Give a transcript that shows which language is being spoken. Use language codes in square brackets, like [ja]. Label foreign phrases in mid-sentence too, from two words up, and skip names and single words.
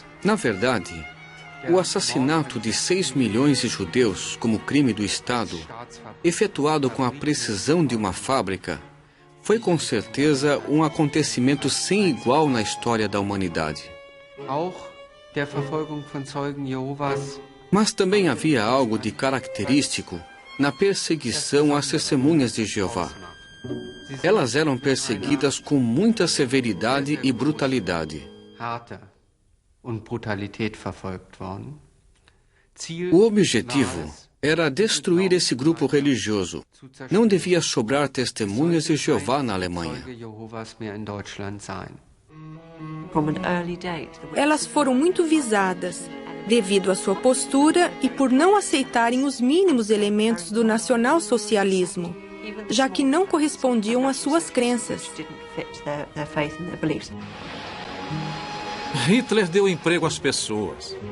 [pt] Na verdade, o assassinato de 6 milhões de judeus como crime do Estado, efetuado com a precisão de uma fábrica, foi com certeza um acontecimento sem igual na história da humanidade. [de] auch der Verfolgung von Zeugen Jehovas [pt] Mas também havia algo de característico na perseguição às testemunhas de Jeová. Elas eram perseguidas com muita severidade e brutalidade. [de] Härte und Brutalität verfolgt worden. Ziel [pt] O objetivo era destruir esse grupo religioso. Não devia sobrar testemunhas de Jeová na Alemanha. [de] Zeuge Jehovas mehr in Deutschland sein. [pt] Elas foram muito visadas, devido à sua postura e por não aceitarem os mínimos elementos do nacionalsocialismo, já que não correspondiam às suas crenças. Hitler deu emprego às pessoas.